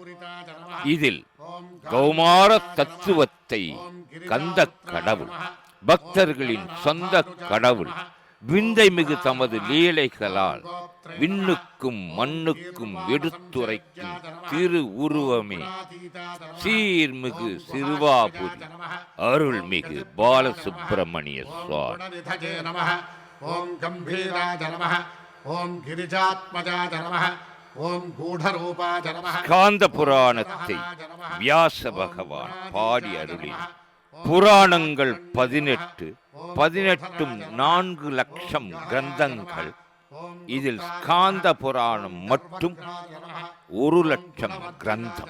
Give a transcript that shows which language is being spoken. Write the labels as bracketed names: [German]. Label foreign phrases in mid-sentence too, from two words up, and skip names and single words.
[Tamil] இதில் கௌமார தத்துவத்தை கந்த கடவுள், பக்தர்களின் சொந்த கடவுள், விந்தை மிகு தமது லீலைகளால் விண்ணுக்கும் மண்ணுக்கும் எடுத்துரைக்கும் திரு உருவமே சீர்மிகு சிறுவாபுரி அருள்மிகு பாலசுப்பிரமணிய சுவாமி. [Sanskrit] ॐ गम्भीराय नमः ॐ गिरिजात्मजाय नमः ॐ गूढरूपाय नमः. [Tamil] ஸ்காந்த புராணத்தை வியாச பகவான் பாடி அருளினார். புராணங்கள் 18, 18ம் 4 லட்சம் கிரந்தங்கள். இதில் ஸ்காந்த புராணம் மட்டும் 1 லட்சம் கிரந்தம்.